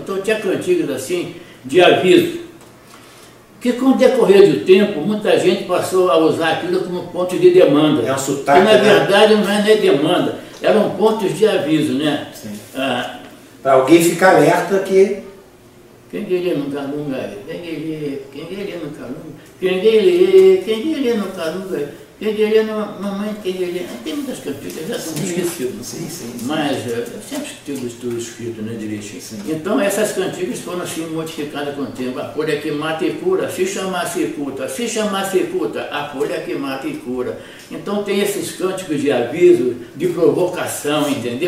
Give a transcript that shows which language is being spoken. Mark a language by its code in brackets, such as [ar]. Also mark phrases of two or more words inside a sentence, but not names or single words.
[pt] Então tinha cantigas assim, de aviso, que com o decorrer do tempo, muita gente passou a usar aquilo como ponto de demanda. É um sotaque, que na verdade não é nem demanda, eram pontos de aviso, né? Para alguém ficar alerta que... Quenguelê no calunga, quenguelê no calunga, quenguelê no calunga, quenguelê no mamãe, quenguelê. Tem muitas cantigas, já estão esquecidas. Sim. Mas eu sempre tive tudo escrito, né, direitinho. Então essas cantigas foram assim modificadas com o tempo. A folha que mata e cura, se chamasse culta, a folha que mata e cura. Então tem esses cânticos de aviso, de provocação, entendeu?